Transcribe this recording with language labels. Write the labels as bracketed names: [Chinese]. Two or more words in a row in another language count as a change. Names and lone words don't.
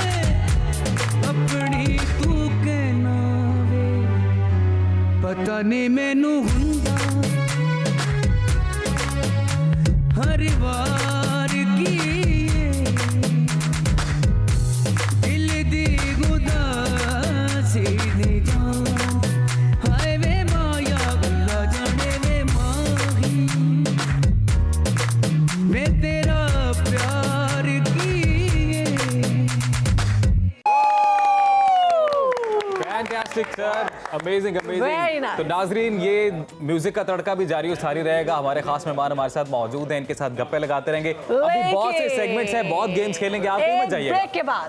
[Punjabi] ਅਪਣੀ ਤੂੰ ਕਹਿਣਾ ਵੇ ਪਤਾ ਨਹੀਂ ਮੈਨੂੰ ਹੁੰਦਾ ਹਰ ਵਾਰ ਕੀ ਦਿਲ ਦੀ ਉਦਾਸੀ ਨੇ ਜਾਨ ਹਾਏ ਵੇ ਮਾਇਆ ਅੱਲ੍ਹਾ ਜਾਣੇ ਵੇ ਮਾਹੀ ਮੈਂ ਤੇਰਾ ਪਿਆਰ ਕੀਏ [English] fantastic sir, amazing Very अमेजिंग। nice. [Hindi] तो नाजरीन, ये म्यूजिक का तड़का भी जारी और सारी रहेगा। हमारे खास मेहमान हमारे साथ मौजूद हैं, इनके साथ गप्पे लगाते रहेंगे। अभी बहुत से सेगमेंट्स हैं, बहुत गेम्स खेलेंगे, आप कहीं मत जाइएगा। ब्रेक के बाद